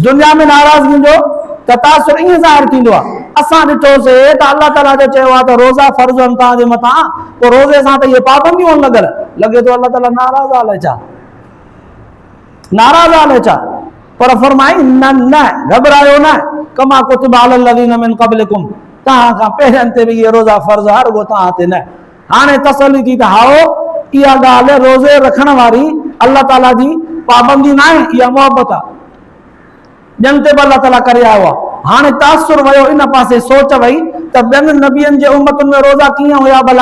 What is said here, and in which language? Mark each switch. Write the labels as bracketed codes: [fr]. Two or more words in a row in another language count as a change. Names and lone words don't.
[sd] दुनिया में नाराज़गी जो ततासुर ईअं ज़ाहिर थींदो आहे। असां ॾिठोसीं त अल्लाह ताला जो चयो आहे त रोज़ा फ़र्ज़ आहिनि तव्हांजे मथां, पोइ रोज़े सां त इहे पाबंदियूं आहिनि लॻल, लॻे थो अल्लाह ताला नाराज़ आहे। अलाए छा नाराज़ आहे, अलाए छा। पर फरमाई न न, घबरायो न, [ar] كما كتب على الذين من قبلكم, [sd] तव्हां खां पहिरियनि ते बि इहे रोज़ा फ़र्ज़ आहे, रुगो तव्हां ते न। हाणे तसली थी त हाओ इहा ॻाल्हि रोज़े रखण वारी अल्लाह ताला जी पाबंदी न आहे, इहा मोहबत आहे। ॼण ते बि अल्लाह ताला करे आयो आहे। हाणे तासुर वियो इन पासे, सोच वई त ॿियनि नबियनि जे उम्मतुनि में रोज़ा कीअं हुया भला।